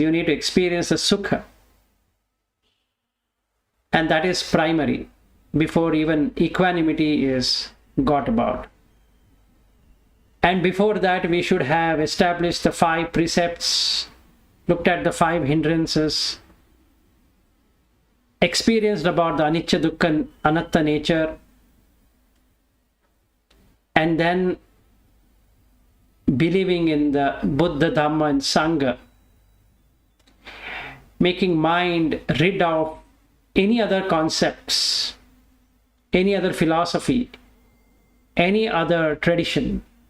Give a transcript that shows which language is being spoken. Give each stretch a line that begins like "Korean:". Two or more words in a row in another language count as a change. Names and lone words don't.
English: You need to experience the sukha, and that is primary before even equanimity is got about. And before that, we should have established the 5 precepts, looked at the 5 hindrances, experienced about the
Pali: anicca, dukkha, anatta
English: nature, and then believing in the Buddha, Dhamma and Sangha, making mind rid of any other concepts, any other philosophy, any other tradition.